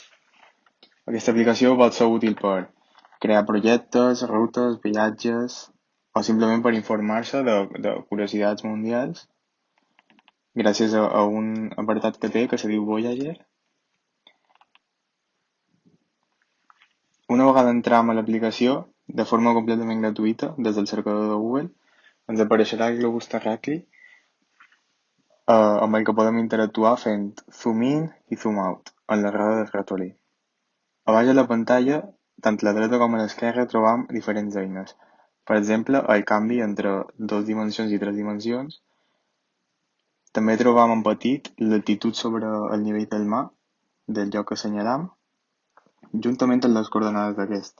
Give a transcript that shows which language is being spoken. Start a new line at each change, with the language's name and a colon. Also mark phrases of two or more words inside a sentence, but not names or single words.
Catalan: Aquesta aplicació pot ser útil per crear projectes, rutes, viatges o simplement per informar-se de curiositats mundials gràcies a un apartat que té que se diu Voyager. Una vegada entram a l'aplicació, de forma completament gratuïta, des del cercador de Google, ens apareixerà el globus terraqüi amb el que podem interactuar fent
English: zoom in
Catalan: i
English: zoom out
Catalan: en la roda del ratolí. A baix de la pantalla, tant a la dreta com a l'esquerra, trobam diferents eines. Per exemple, el canvi entre 2 dimensions i 3 dimensions. També trobam en petit l'altitud sobre el nivell del mar del lloc que assenyalam, juntament amb les coordenades d'aquest.